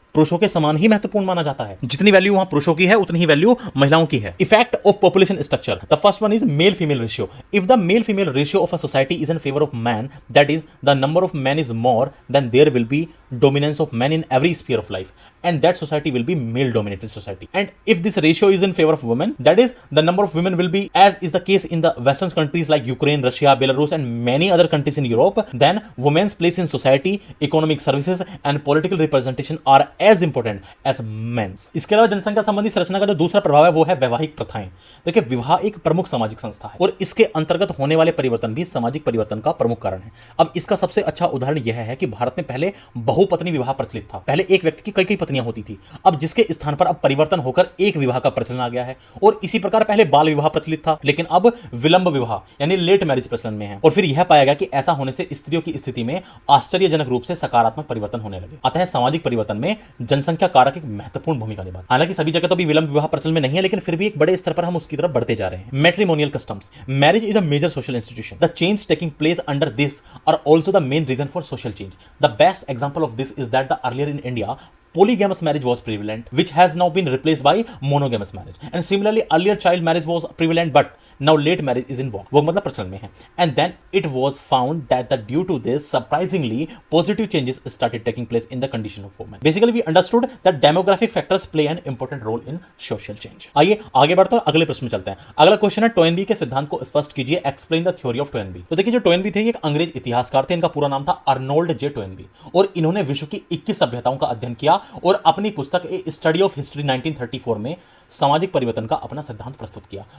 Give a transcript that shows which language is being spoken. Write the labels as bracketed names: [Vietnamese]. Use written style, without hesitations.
[Hindi] पुरुषों के समान ही महत्वपूर्ण माना जाता है। जितनी वैल्यू वहां पुरुषों की है उतनी ही वैल्यू महिलाओं की है। [English] Effect of population structure, the first one is male female ratio. If the male female ratio of a society is in favour of man, that is the number of man is more, then there will be dominance of men in every sphere of life, and that society will be male dominated society. And if this ratio is in favor of women, that is the number of women will be, as is the case in the western countries like Ukraine, Russia, Belarus and many other countries in Europe, then women's place in society, economic services and political representation are as important as men's. [Hindi] इसके अलावा जनसंख्या संबंधी संरचना का जो दूसरा प्रभाव है वो है वैवाहिक प्रथाएं। देखिए, विवाह एक प्रमुख सामाजिक संस्था है और इसके अंतर्गत होने वाले परिवर्तन भी सामाजिक परिवर्तन का प्रमुख कारण है। अब इसका सबसे अच्छा उदाहरण यह है कि भारत में पहले बहुपत्नी विवाह प्रचलित था। पहले एक व्यक्ति की कई कई पत्नियां होती थी, अब जिसके स्थान पर अब परिवर्तन होकर एक विवाह का प्रचलन आ गया है। और इसी प्रकार पहले बाल विवाह प्रचलित था, लेकिन अब विलंब विवाह यानी लेट मैरिज प्रचलन में है। और फिर यह पाया गया कि ऐसा होने से स्त्रियों की स्थिति में आश्चर्यजनक रूप से सकारात्मक परिवर्तन होने लगे। अतः सामाजिक परिवर्तन में जनसंख्या कारक एक महत्वपूर्ण भूमिका निभाता है। हालांकि सभी जगह तो भी विलंब विवाह प्रचलन में नहीं है, लेकिन फिर भी एक बड़े स्तर पर हम उसकी तरफ बढ़ते जा रहे हैं। [English] Matrimonial customs, marriage is a major social institution. The change taking place under this are also the main reason for social change. The best example of this is that the earlier in India polygamous marriage was prevalent, which has now been replaced by monogamous marriage. And similarly, earlier child marriage was prevalent, but now late marriage is in vogue. [Hindi] वो मतलब प्रचलन में है. [English] And then it was found that due to this, surprisingly, positive changes started taking place in the condition of women. Basically, we understood that demographic factors play an important role in social change. [Hindi] आइए आगे बढ़ते हैं, अगले प्रश्न में चलते हैं. अगला क्वेश्चन है, टोयनबी के सिद्धांत को स्पष्ट कीजिए. [English] Explain the theory of Toynbee. [Hindi] तो देखिए, जो टोयनबी थे, एक अंग्रेज इतिहासकार थे. इनका पूरा नाम था अर्नोल्ड जे टोयनबी और इन्होंने विश्व की 21 सभ्यताओं का अध्ययन किया और अपनी पुस्तक ए स्टडी ऑफ हिस्ट्री 1934 में सामाजिक परिवर्तन का अपना सिद्धांत प्रस्तुत किया.